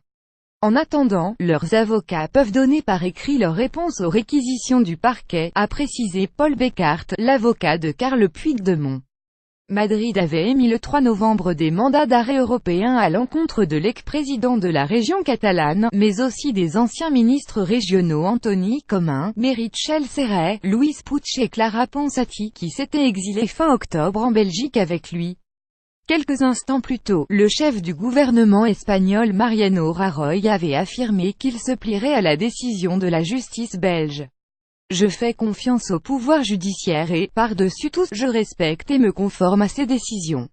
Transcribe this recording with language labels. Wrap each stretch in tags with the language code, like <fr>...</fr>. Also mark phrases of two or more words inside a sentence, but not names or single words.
<fr>En attendant, leurs avocats peuvent donner par écrit leur réponse aux réquisitions du parquet, a précisé Paul Becart, l'avocat de Carles Puigdemont. Madrid avait émis le 3 novembre des mandats d'arrêt européens à l'encontre de l'ex-président de la région catalane, mais aussi des anciens ministres régionaux Antoni Comín, Meritxell Serret, Luis Puig et Clara Ponsati, qui s'étaient exilés fin octobre en Belgique avec lui. Quelques instants plus tôt, le chef du gouvernement espagnol Mariano Rajoy avait affirmé qu'il se plierait à la décision de la justice belge. Je fais confiance au pouvoir judiciaire et, par-dessus tout, je respecte et me conforme à ses décisions.</fr>